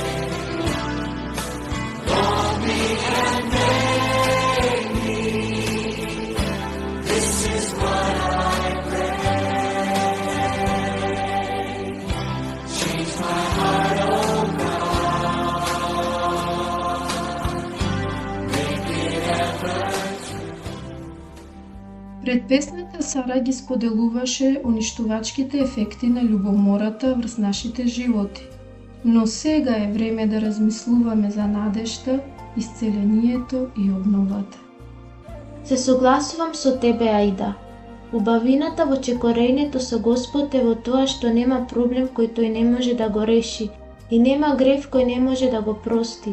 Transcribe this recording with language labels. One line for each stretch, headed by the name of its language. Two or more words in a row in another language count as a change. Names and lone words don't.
English: Mold me and make me, this is what I pray. Change my heart, oh God, make it ever true.
Macedonian: Пред песната Сара ги споделуваше уништувачките ефекти на љубомората врз нашите животи. Но сега е време да размислуваме за надежта, исцелението и обновата. Се согласувам со тебе, Аида. Убавината во чекорењето со Господ е во тоа што нема проблем кој тој не може да го реши и нема грев кој не може да го прости.